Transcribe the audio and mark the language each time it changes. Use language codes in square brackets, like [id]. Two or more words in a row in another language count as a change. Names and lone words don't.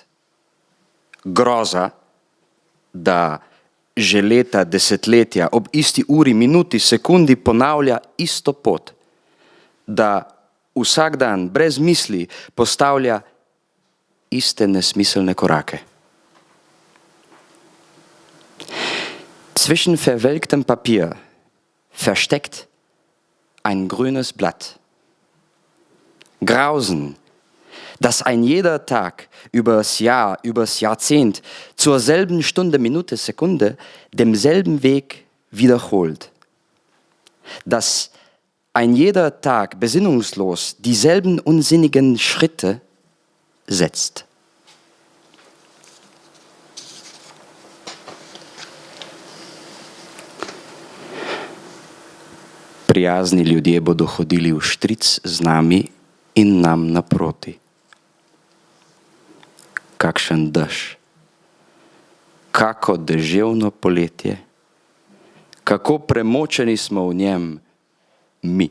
[sl] Groza, da že leta, desetletja, ob isti uri, minuti, sekundi ponavlja isto pot, da vsak dan brez misli postavlja iste nesmiselne korake. [de] Zwischen verwelktem Papier versteckt ein grünes Blatt. Grausen, dass ein jeder Tag übers Jahr, übers Jahrzehnt zur selben Stunde, Minute, Sekunde demselben Weg wiederholt. Dass ein jeder Tag besinnungslos dieselben unsinnigen Schritte setzt. [sl] Prijazni ljudje bodo hodili v štric z nami in nam naproti. Kakšen dež, kako deževno poletje, kako premočeni smo v njem mi.